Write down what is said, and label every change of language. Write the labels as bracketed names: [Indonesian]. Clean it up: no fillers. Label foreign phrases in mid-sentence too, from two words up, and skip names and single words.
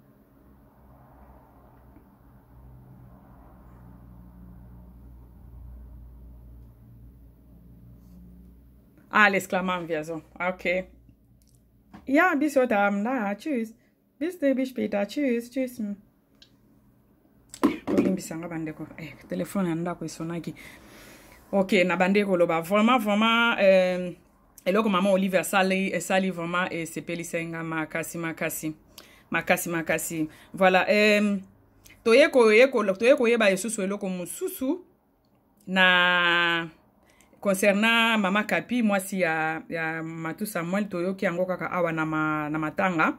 [German] Alles klar, machen wir so. Okay. Ja, bis heute Abend. Na, tschüss. Bis später. Tschüss. Tschüss. [Lingala] Telefone andako isonaki. Ok, na bandeko loba. Vraiment, eloko mama Olive sali vraiment et sepeli senga makasi. Voilà. Toyeko yeba yesusu eloko mususu na concernant Mama Kapi, moi si ya Matu Samuel toyoki yango kaka awa na matanga.